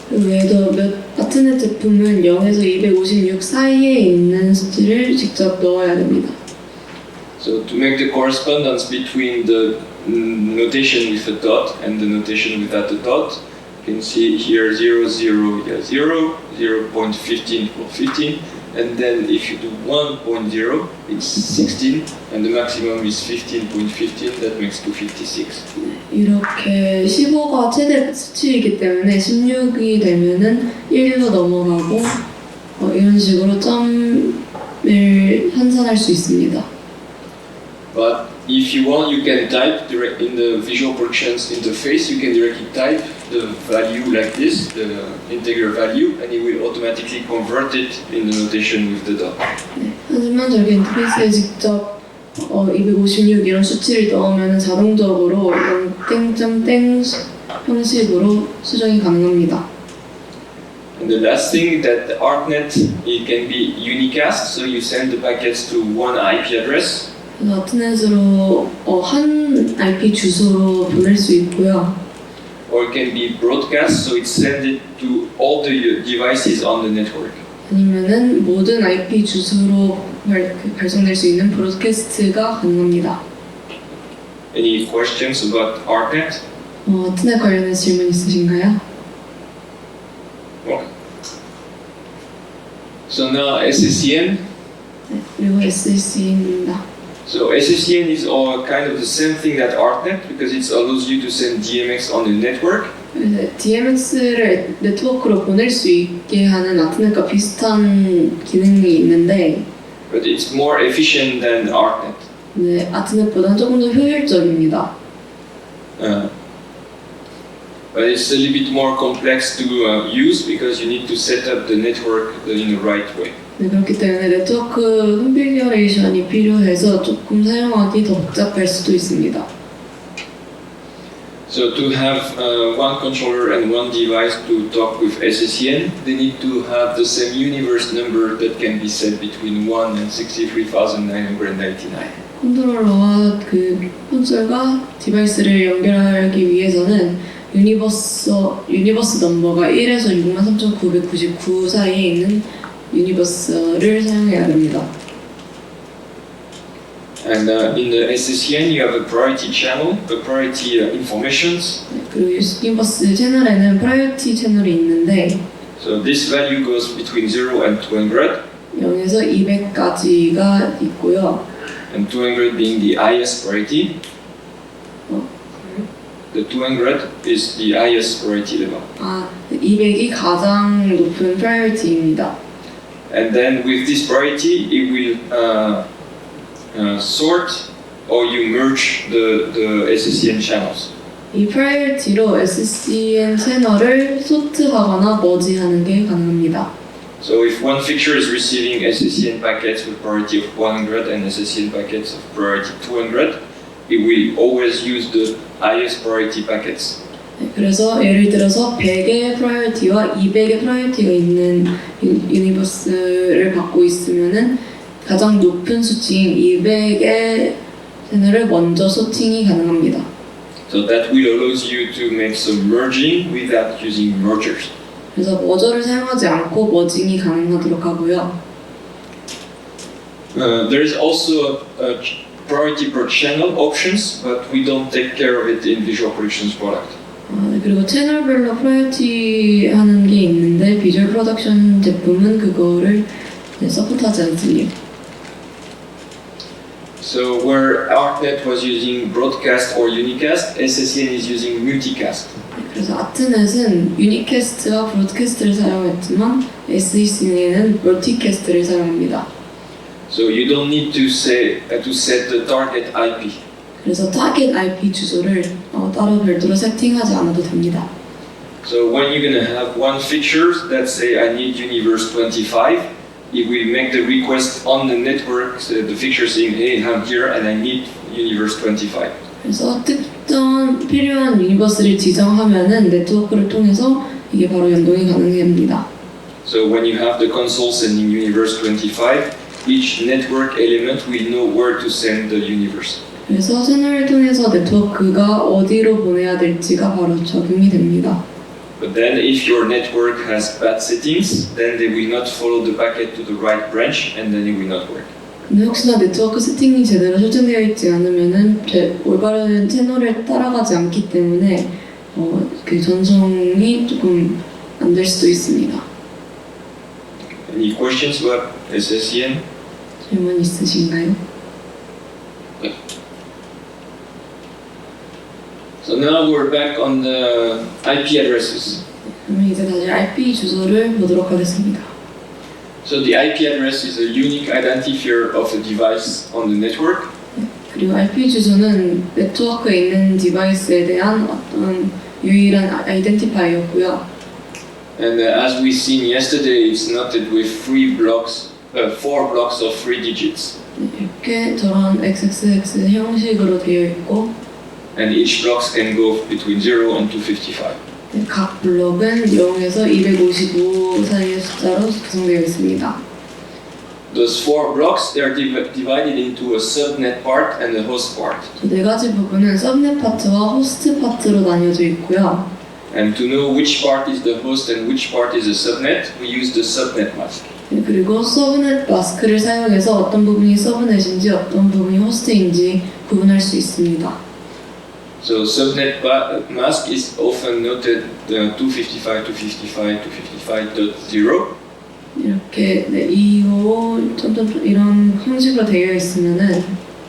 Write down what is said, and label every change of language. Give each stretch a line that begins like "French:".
Korean: 그 외에도 아트넷 제품은 0에서 256 사이에 있는 수치를 직접 넣어야 됩니다.
English: So to make the correspondence between the notation with a dot and the notation without a dot, you can see here 0, 0, 0, 0.15 equals 15, and then if you do 1.0, it's 16, and the maximum is 15.15, that makes 256.
Korean: 이렇게 15가 최대 수치이기 때문에 16이 되면은 1로 넘어가고 이런 식으로 점을 환산할 수 있습니다.
English: But if you want, you can type direct in the Visual Productions interface. You can directly type the value like this, the integer value, and it will automatically convert it in the notation with the dot.
Korean: 네, 하지만 저기 인터페이스에 직접 256 이런 수치를 넣으면 자동적으로 이런 땡점땡 형식으로 수정이 가능합니다.
English: And the last thing that the ArcNet, it can be unicast, so you send the packets to one IP address.
Korean: 그래서 아트넷으로 한 IP 주소로 보낼 수 있고요.
English: Or it can be broadcast, so it's sent it to all the devices on the network.
Korean: 아니면은 모든 IP 주소로 발송될 수 있는 브로드캐스트가 가능합니다.
English: Any questions about ArcNet?
Korean: 아트넷 관련해서 질문 있으신가요?
English: Okay. So now SSCN.
Korean: 네, 그리고 SSC입니다.
English: So SSCN is all kind of the same thing that ArcNet because it allows you to send DMX on the network.
Korean: DMX를 네트워크로 보낼 수 있게 하는 아트넷과 비슷한 기능이 있는데,
English: but it's more efficient than ArcNet.
Korean: 네, 아트넷보다는 조금 더 효율적입니다.
English: But it's a little bit more complex to use because you need to set up the network in the right way.
Korean: 네, 그렇기 때문에 네트워크 컨피규레이션이 필요해서 조금 사용하기 더 복잡할 수도 있습니다.
English: So to have one controller and one device to talk with SSEN, they need to have the same universe number that can be set between 1 and 63,999.
Korean: 컨트롤러와 그 콘솔과 디바이스를 연결하기 위해서는 유니버스 넘버가 1에서 63,999 사이에 있는 유니버스를 사용해야 됩니다.
English: And in the SSEN, you have a priority channel, a priority informations.
Korean: 그리고 유니버스 채널에는 프라이어티 채널이 있는데
English: So this value goes between 0 and 200.
Korean: 0에서 200까지가 있고요.
English: And 200 being the highest priority. The 200 is the highest priority level.
Korean: 200이 가장 높은 프라이어티입니다.
English: And then with this priority, it will sort or you merge the SSEN channels.
Korean: 이 프라이어티로 SCN 채널을 소트하거나 머지하는 게 가능합니다.
English: So if one fixture is receiving SSEN packets with priority of 100 and SSEN packets of priority 200, it will always use the highest priority packets.
Korean: 그래서 예를 들어서 100의 프라이어티와 200의 프라이어티가 있는 유니버스를 갖고 있으면은 가장 높은 수치인 200의 채널을 먼저 소팅이 가능합니다.
English: So that will allows you to make some merging without using mergers.
Korean: 그래서 머저를 사용하지 않고 머징이 가능하도록 하고요.
English: There is also a priority per channel options, but we don't take care of it in Visual Productions product.
Korean: 그리고 채널별로 프라이어티 하는 게 있는데 비주얼 프로덕션 제품은 그거를 서포트하지 않습니다.
English: So where ArtNet was using broadcast or unicast, SSEN is using multicast.
Korean: 그래서 아트넷은 유니캐스트와 브로드캐스트를 사용했지만 SECN은 멀티캐스트를 사용합니다.
English: So you don't need to set the target IP.
Korean: 그래서 타겟 IP 주소를 따로 별도로 세팅하지 않아도 됩니다.
English: So when you're gonna have one feature that say I need universe 25, it will make the request on the network, so the feature saying, hey, I'm here and I need universe 25.
Korean: 그래서 특정 필요한 유니버스를 지정하면은 네트워크를 통해서 이게 바로 연동이 가능합니다.
English: So when you have the console sending universe 25, each network element will know where to send the universe.
Korean: 그래서 채널을 통해서 네트워크가 어디로 보내야 될지가 바로 적용이 됩니다.
English: But then if your network has bad settings, then they will not follow the packet to the right branch and then it will not work.
Korean: 근데 혹시나 네트워크 세팅이 제대로 설정되어 있지 않으면은 올바른 채널을 따라가지 않기 때문에 그 전송이 조금 안 될 수도 있습니다.
English: Any questions about SSEN?
Korean: 질문 있으신가요?
English: So now we're back on the IP addresses.
Korean: 그러면 이제 다시 IP 주소를 보도록 하겠습니다.
English: So the IP address is a unique identifier of a device on the network.
Korean: 그리고 IP 주소는 네트워크에 있는 디바이스에 대한 어떤 유일한 아이덴티파이어고요.
English: And as we seen yesterday, it's noted with 4 blocks of 3 digits.
Korean: 이렇게 저런 XXX 형식으로 되어 있고
English: And each blocks can go between 0 and 255.
Korean: 각 블록은 0에서 255 사이의 숫자로 구성되어 있습니다.
English: Those 4 blocks, they are divided into a subnet part and a host part.
Korean: 네 가지 부분은 서브넷 파트와 호스트 파트로 나뉘어져 있고요.
English: And to know which part is the host and which part is a subnet, we use the subnet mask.
Korean: 그리고 서브넷 마스크를 사용해서 어떤 부분이 서브넷인지 어떤 부분이 호스트인지 구분할 수 있습니다.
English: So subnet mask is often noted 255, 255, 255.0.
Korean: 이렇게 255 이런 형식으로 되어 있으면은